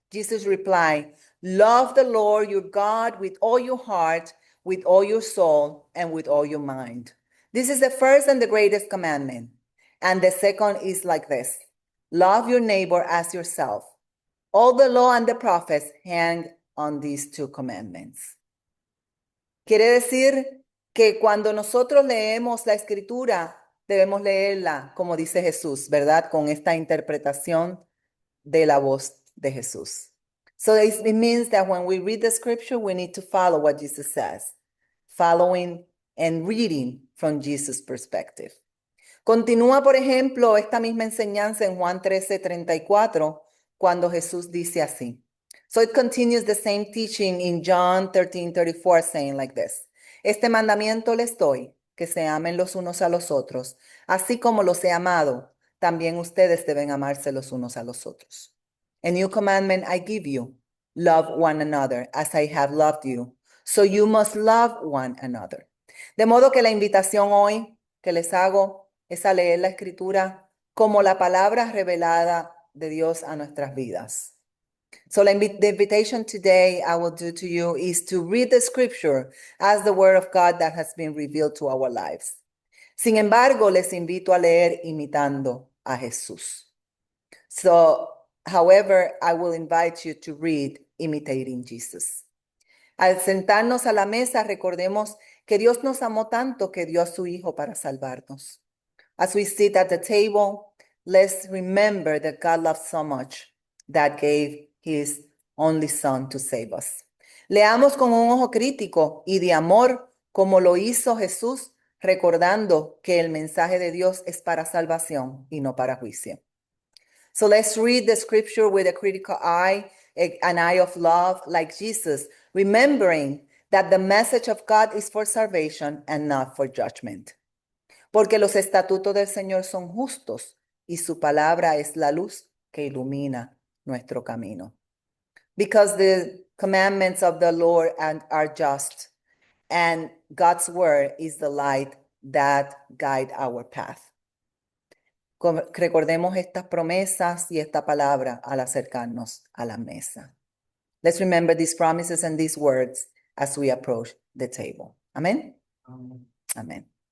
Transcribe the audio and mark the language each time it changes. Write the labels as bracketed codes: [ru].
[en] Jesus replied, love the Lord your God with all your heart, with all your soul, and with all your mind. This is the first and the greatest commandment. And the second is like this. Love your neighbor as yourself. All the law and the prophets hang on these two commandments. [es] Quiere decir que cuando nosotros leemos la escritura, debemos leerla, como dice Jesús, ¿verdad? Con esta interpretación de la voz de Jesús. [en] So it means that when we read the scripture, we need to follow what Jesus says, following and reading from Jesus' perspective. [es] Continúa, por ejemplo, esta misma enseñanza en Juan 13:34, cuando Jesús dice así. [en] So it continues the same teaching in John 13:34, saying like this. [es] Este mandamiento les doy, que se amen los unos a los otros, así como los he amado, también ustedes deben amarse los unos a los otros. [en] A new commandment I give you, love one another as I have loved you, so you must love one another. [es] De modo que la invitación hoy que les hago es a leer la Escritura como la palabra revelada de Dios a nuestras vidas. [en] So the invitation today I will do to you is to read the Scripture as the Word of God that has been revealed to our lives. [es] Sin embargo, les invito a leer imitando a Jesús. [en] So, however, I will invite you to read imitating Jesus. [es] Al sentarnos a la mesa, recordemos que Dios nos amó tanto que dio a su Hijo para salvarnos. [en] As we sit at the table, let's remember that God loved so much that gave His only Son to save us. [es] Leamos con un ojo crítico y de amor como lo hizo Jesús, recordando que el mensaje de Dios es para salvación y no para juicio. [en] So let's read the scripture with a critical eye, an eye of love like Jesus, remembering that the message of God is for salvation and not for judgment. [es] Porque los estatutos del Señor son justos y su palabra es la luz que ilumina nuestro camino. [en] Because the commandments of the Lord are just, and God's word is the light that guide our path. [es] Recordemos estas promesas y esta palabra al acercarnos a la mesa. [en] Let's remember these promises and these words as we approach the table. Amen. Amen.